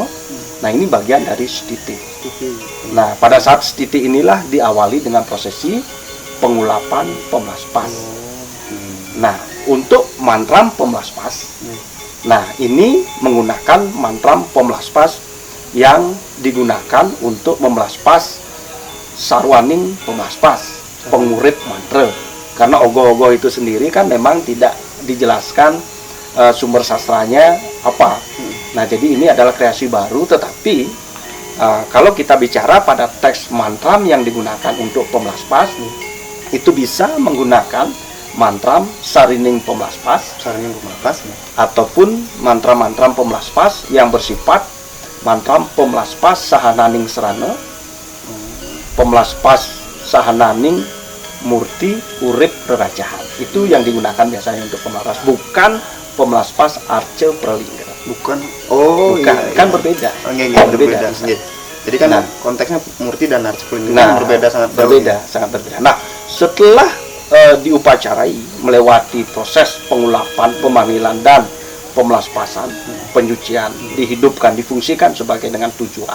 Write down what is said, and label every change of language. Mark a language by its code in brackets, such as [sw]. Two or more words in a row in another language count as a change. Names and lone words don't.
[id] Nah, ini bagian dari stiti. Nah, pada saat stiti inilah diawali dengan prosesi pengulapan pemelaspas. Nah, untuk mantram pemelaspas, nah ini menggunakan mantram pemelaspas yang digunakan untuk memelaspas [ban] sarwaning pemelaspas, [id] pengurip mantra. Karena ogoh-ogoh itu sendiri kan memang tidak dijelaskan sumber sastranya apa. Nah, jadi ini adalah kreasi baru, tetapi kalau kita bicara pada teks mantram yang digunakan untuk pemelaspas, itu bisa menggunakan mantram [ban] sarining pemelaspas, [id] ataupun mantra-mantra pemelaspas yang bersifat mantram pemelaspas [ban] sahananing serana, [id] pemelaspas [ban] sahananing murti urip rerajahan. [id] Itu yang digunakan biasanya untuk pemelaspas, bukan pemelaspas [ban] arce pralingga. [id] Bukan. Bukan, kan berbeda. Berbeda. Jadi kan Nah, konteksnya murti dan [ban] arce pralingga [id] Nah, berbeda, sangat jauh. sangat berbeda. Nah, setelah diupacarai melewati proses pengulapan, pemanggilan dan pemelaspasan, penyucian, dihidupkan, difungsikan sebagai dengan tujuan.